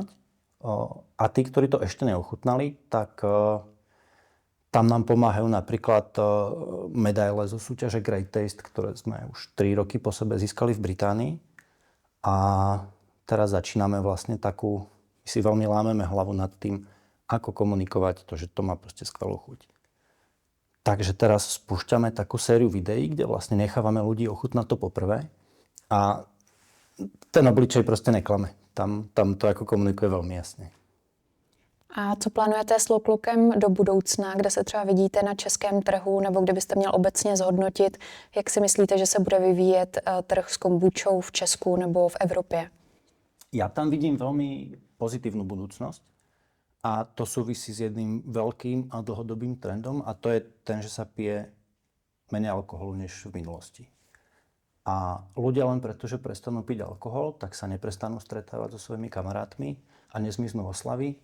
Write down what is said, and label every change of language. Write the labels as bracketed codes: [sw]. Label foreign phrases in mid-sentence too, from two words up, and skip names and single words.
[sk] A tí, ktorí to ešte neochutnali, tak tam nám pomáhajú napríklad medaile zo súťaže Great Taste, ktoré sme už 3 roky po sebe získali v Británii. A teraz začíname vlastne takú, my si veľmi lámeme hlavu nad tým, ako komunikovať to, že to má proste skvelú chuť. Takže teraz spúšťame takú sériu videí, kde vlastne nechávame ľudí ochutnať to poprvé. [cs] A ten obličej prostě neklame. Tam to jako komunikuje velmi jasně. A co plánujete s Loklukem do budoucna, kde se třeba vidíte na českém trhu, nebo kde byste měl obecně zhodnotit, jak si myslíte, že se bude vyvíjet trh s kombučou v Česku nebo v Evropě? [sk] Ja tam vidím veľmi pozitívnu budúcnosť a to súvisí s jedným veľkým a dlhodobým trendom a to je ten, že sa pije menej alkoholu než v minulosti. A ľudia len preto, že prestanú piť alkohol, tak sa neprestanú stretávať so svojimi kamarátmi a nezmiznú oslavy.